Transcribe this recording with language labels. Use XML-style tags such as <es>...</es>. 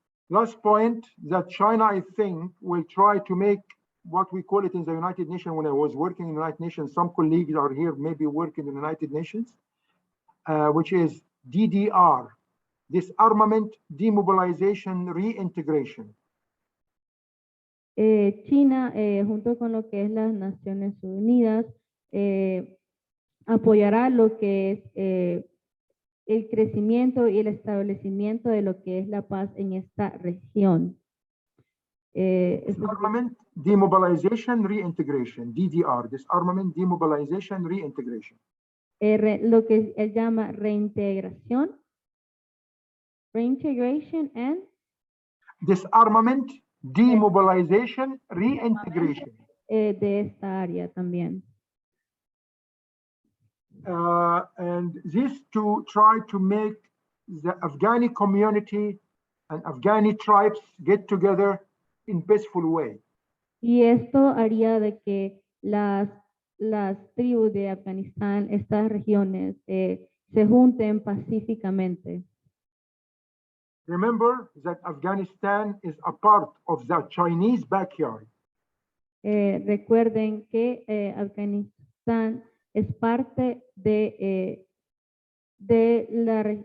<en>Last point, that China, I think, will try to make what we call it in the United Nations. When I was working in the United Nations, some colleagues are here, maybe working in the United Nations, which is DDR, disarmament, demobilization, reintegration.</en> <es>China, junto con lo que es las Naciones Unidas, apoyará lo que es el crecimiento y el establecimiento de lo que es la paz en esta región.</es> <en>Disarmament, demobilization, reintegration, DDR, disarmament, demobilization, reintegration.</en> <es>Lo que él llama reintegración, and</es> <en>Disarmament, demobilization, reintegration.</en> <es>De esta área también.</es> <en>And this to try to make the Afghani community and Afghani tribes get together in peaceful way.</en> <es>Y esto haría de que las tribus de Afganistán, estas regiones, se junten pacíficamente.</es> <en>Remember that Afghanistan is a part of the Chinese backyard.</en> <es>Recuerden que Afganistán es parte de la.</es>